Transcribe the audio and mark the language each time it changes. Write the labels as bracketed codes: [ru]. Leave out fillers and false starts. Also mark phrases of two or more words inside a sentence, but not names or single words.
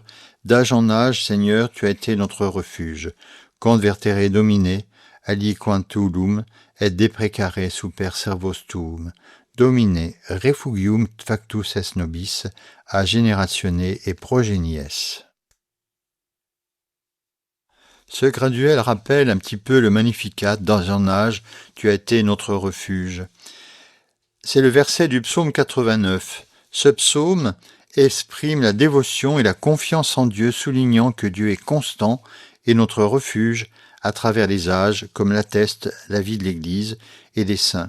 [fr] D'âge en âge, Seigneur, tu as été notre refuge. [la] Convertere Domine, aliquantulum, et deprecare super servos tuum. Domine, refugium factus es nobis, a generatione et progenies. [fr] Ce graduel rappelle un petit peu le Magnificat, dans un âge, tu as été notre refuge. C'est le verset du psaume 89. Ce psaume exprime la dévotion et la confiance en Dieu, soulignant que Dieu est constant et notre refuge, à travers les âges, comme l'atteste la vie de l'Église et des saints.